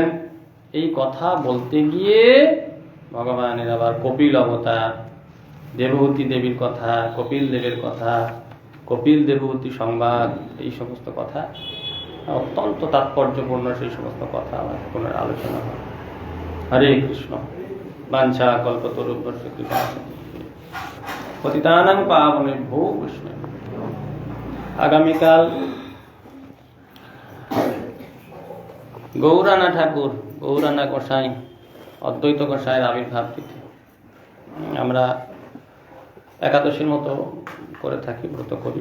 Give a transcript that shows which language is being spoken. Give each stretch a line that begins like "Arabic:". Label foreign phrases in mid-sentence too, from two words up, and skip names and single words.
Bangla: এই কথা বলতে গিয়ে ভগবানের আবার কপিল অবতার, দেবহূতি দেবীর কথা, কপিল দেবের কথা, কপিল দেবহূতি সংবাদ, এই সমস্ত কথা অত্যন্ত তাৎপর্যপূর্ণ, সেই সমস্ত কথা আবার পুনর আলোচনা হয়।
Sanskrit: হরে কৃষ্ণ। বাঞ্ছা কল্পতরুভ্যশ্চ কৃপা পতিতানাং পাবনেভ্যো বৈষ্ণবেভ্যো।
Bangla: আগামীকাল গৌরানা ঠাকুর, গৌরানা গোসাই, অদ্বৈত গোসাইয়ের আবির্ভাব তিথি। আমরা একাদশীর মতো করে থাকি, ব্রত করি।